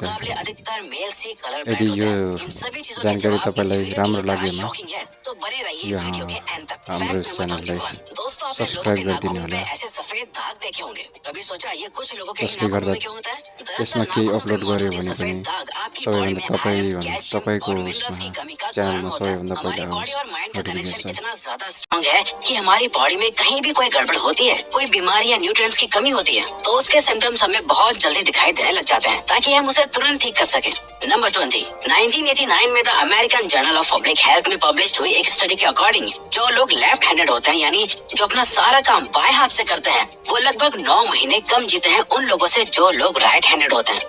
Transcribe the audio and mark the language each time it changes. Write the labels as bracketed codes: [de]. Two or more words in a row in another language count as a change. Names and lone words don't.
[ne] यदि यो जानकारी तपाईँलाई राम्रो लागेमा यहाँ हाम्रो च्यानललाई सब्सक्राइब गरिदिनु होला, जसले गर्दा यसमा केही अपलोड गर्यो भने पनि सबैभन्दा तपाईको उसमा च्यानलमा सबैभन्दा पहिला नोटिफिकेसन [hi] है कि हमारी बॉडी में कहीं भी कोई गड़बड़ होती है, कोई बीमारी या न्यूट्रिएंट्स की कमी होती है, तो उसके सिम्टम्स हमें बहुत जल्दी दिखाई देने लग जाते हैं ताकि हम उसे तुरंत ठीक कर सकें। नंबर 20, 1989 में द अमेरिकन जर्नल ऑफ पब्लिक हेल्थ में पब्लिश हुई एक स्टडी के अकॉर्डिंग जो लोग [en] left handed [hi] होते हैं, यानी जो अपना सारा काम बाएं हाथ से करते हैं, वो लगभग 9 महीने कम जीते हैं उन लोगों से जो लोग [en] right handed [hi] होते हैं।